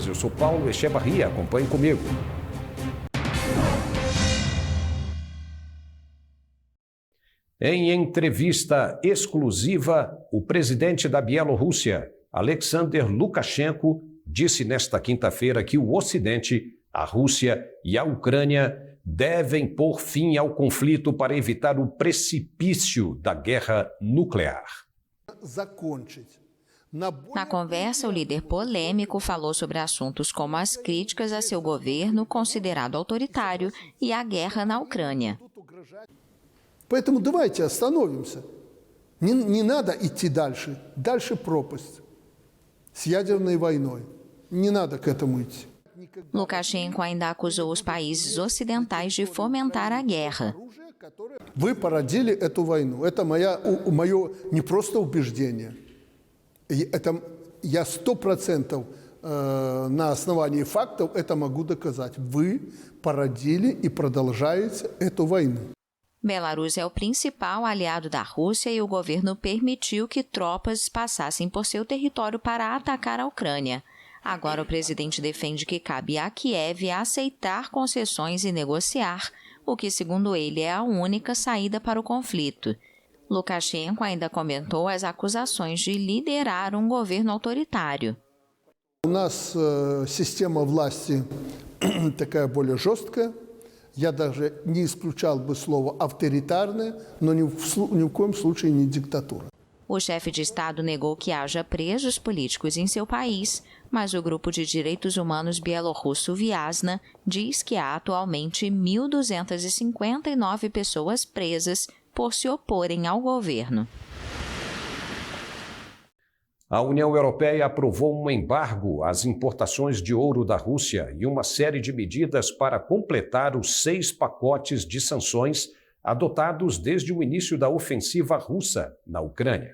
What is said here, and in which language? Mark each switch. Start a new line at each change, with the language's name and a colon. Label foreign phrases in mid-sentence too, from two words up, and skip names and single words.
Portuguese: Eu sou Paulo Echevarria, acompanhe comigo. Em entrevista exclusiva, o presidente da Bielorrússia, Alexander Lukashenko, disse nesta quinta-feira que o Ocidente, a Rússia e a Ucrânia devem pôr fim ao conflito para evitar o precipício da guerra nuclear. Na conversa, o líder polêmico falou sobre assuntos como as críticas a seu governo, considerado autoritário, e a guerra na Ucrânia.
Russian: Поэтому давайте остановимся. Не надо идти дальше. Дальше пропасть с ядерной войной. Не надо к этому идти.
Portuguese: Lukashenko ainda acusou os países ocidentais de fomentar a guerra.
Russian: Вы породили эту войну. Это мое не просто убеждение. Это я 100% на основании фактов это могу доказать. Вы породили и продолжаете эту войну.
Portuguese: Belarus é o principal aliado da Rússia e o governo permitiu que tropas passassem por seu território para atacar a Ucrânia. Agora o presidente defende que cabe a Kiev aceitar concessões e negociar, o que, segundo ele, é a única saída para o conflito. Lukashenko ainda comentou as acusações de liderar um governo autoritário. У нас система власти такая более жесткая. Я даже не исключал бы слово авторитарное, но ни в коем случае не диктатура. O chefe de Estado negou que haja presos políticos em seu país, mas o grupo de direitos humanos bielorrusso Viasna diz que há atualmente 1.259 pessoas presas por se oporem ao governo. A União Europeia aprovou um embargo às importações de ouro da Rússia e uma série de medidas para completar os 6 pacotes de sanções adotados desde o início da ofensiva russa na Ucrânia.